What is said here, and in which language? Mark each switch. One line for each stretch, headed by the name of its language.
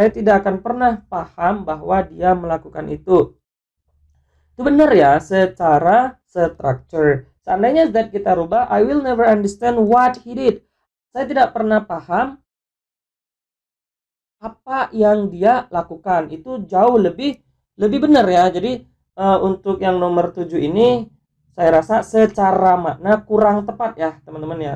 Indonesian: Saya tidak akan pernah paham bahwa dia melakukan itu. Itu benar ya secara structure. Seandainya that kita rubah,
English: I will never understand what he did.
Indonesian: Saya tidak pernah paham apa yang dia lakukan. Itu jauh lebih benar ya. Jadi untuk yang nomor 7 ini saya rasa secara makna kurang tepat ya teman-teman ya.